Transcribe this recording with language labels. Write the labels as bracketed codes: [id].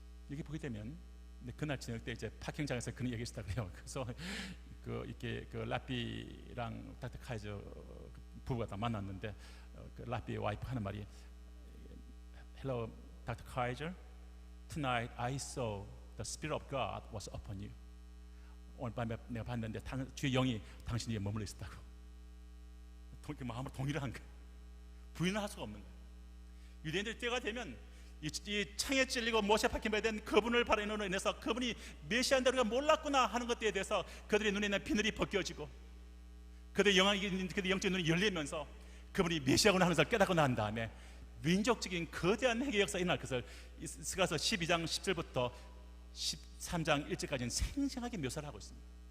[ko] 여기 보게 되면 그날 저녁 때 이제 파킹장에서 그런 얘기했다 그래요. 그래서 이렇게 랍비랑 닥터카이저 부부가 다 만났는데 그 랍비의 와이프 하는 말이 [en] Hello, Dr. Kaiser. Tonight I saw the Spirit of God was upon you. [ko] 오늘 밤에 내가 봤는데 주의 영이 당신 위에 머물러 있었다고. 마음으로 동의를 한 거예요. 부인을 할 수가 없는 거예요. 유대인들 때가 되면 이 창에 찔리고 못에 박힌 바에 대한 그분을 바라보는 인해서 그분이 메시아인데 우리가 몰랐구나 하는 것에 대해서 그들의 눈에 있는 비늘이 벗겨지고 그들의 영적인 눈이 열리면서 그분이 메시아구나 하는 것을 깨닫고 난 다음에 민족적인 거대한 회개 역사가 일어날 것을 스가서 12장 10절부터 13장 1절까지는 생생하게 묘사를 하고 있습니다.